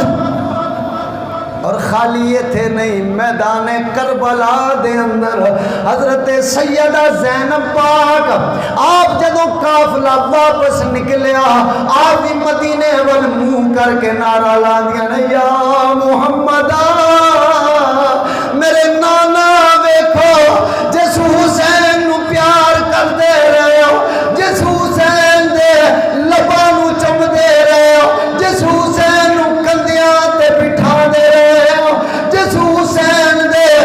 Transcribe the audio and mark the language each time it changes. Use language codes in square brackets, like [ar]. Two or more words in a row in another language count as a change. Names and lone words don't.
[pa] اور خالی یہ تھے نہیں، میدان کربلا دے اندر حضرت سیدہ زینب پاک آپ جدو قافلہ واپس نکلیا، آپ بھی مدینے وال منہ کر کے نعرہ لا دیا یا محمد۔ میرے نانا ویکھو جس حسین نو پیار کر دے رہے ہو، جس حسین دے لباں نو چم دے رہے ہو، جس حسین نو کندیاں تے بٹھا دے رہے ہو، جس حسین دے